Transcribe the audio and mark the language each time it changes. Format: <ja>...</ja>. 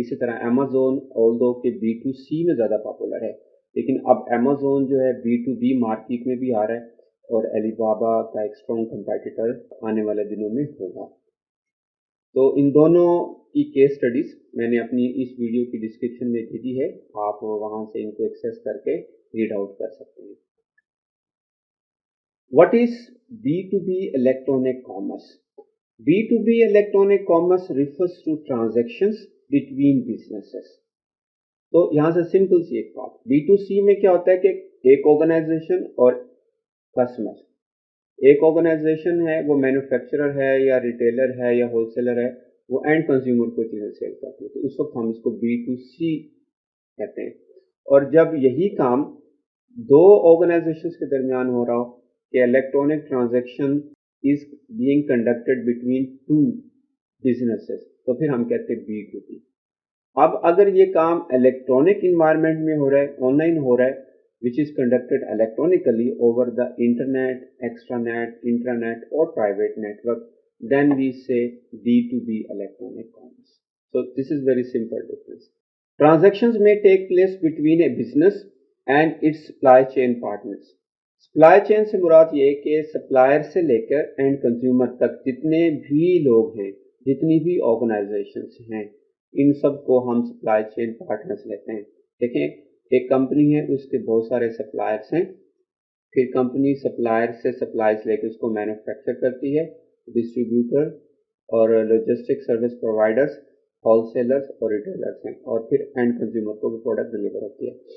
<hi>इसी तरह Amazon although के B2C में ज़्यादा पॉपुलर है, लेकिन अब Amazon जो है B2B मार्केट में भी आ रहा है और Alibaba का एक स्ट्रॉन्ग कंपेटिटर आने वाले दिनों में होगा। तो इन दोनों की केस स्टडीज़ मैंने अपनी इस वीडियो की डिस्क्रिप्शन में दे दी है, आप वहाँ से इनको एक्सेस करके रीड आउट कर सकते हैं।</hi> <en>What is B2B electronic commerce? B2B electronic commerce refers to transactions between businesses.</en> <hi>तो यहाँ से सिंपल सी एक बात, B2C में क्या होता है कि एक ऑर्गेनाइजेशन और कस्टमर, एक ऑर्गेनाइजेशन है वो मैन्युफैक्चरर है या रिटेलर है या होलसेलर है, वो एंड कंज्यूमर को चीज़ें सेल करती है, तो उस वक्त हम इसको B2C कहते हैं। और जब यही काम दो ऑर्गेनाइजेशंस के दरमियान हो रहा हो कि</hi> <en>electronic transaction is being conducted between two businesses,</en> <hi>तो फिर हम कहते हैं B2B। अब अगर ये काम इलेक्ट्रॉनिक इन्वायरमेंट में हो रहा है,</hi> <en>Online हो रहा है, which is conducted electronically over the internet, extranet, intranet or private network, then we say B2B electronic commerce. So this is very simple difference. Transactions may take place between a business and its supply chain partners.</en> <hi>Supply chain से मुराद ये है कि supplier से लेकर and consumer तक जितने भी लोग हैं, जितनी भी ऑर्गेनाइजेशंस हैं, इन सब को हम सप्लाई चेन पार्टनर्स लेते हैं। देखें, एक कंपनी है, उसके बहुत सारे सप्लायर्स हैं, फिर कंपनी सप्लायर से सप्लाईज लेकर उसको मैन्युफैक्चर करती है, डिस्ट्रीब्यूटर और लॉजिस्टिक सर्विस प्रोवाइडर्स, होलसेलर्स और रिटेलर्स हैं, और फिर एंड कंज्यूमर को भी प्रोडक्ट डिलीवर होती है।</hi>